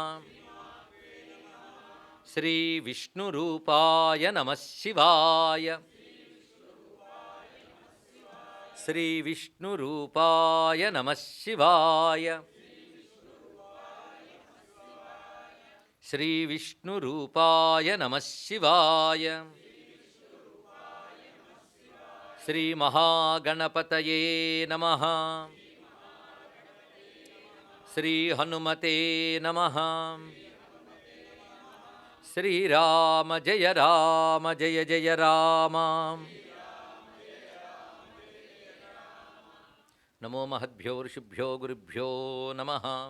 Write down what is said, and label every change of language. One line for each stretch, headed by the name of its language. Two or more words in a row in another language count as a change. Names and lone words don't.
Sanskrit: श्री विष्णुरूपाय नमः शिवाय श्री विष्णुरूपाय नमः शिवाय श्री विष्णुरूपाय नमः शिवाय శ్రీమహాగణపతయే నమః. శ్రీహనుమతే నమః. శ్రీరామ జయ రామ జయ జయ రామ. నమో మహద్భ్యో ఋషిభ్యో గురుభ్యో నమః.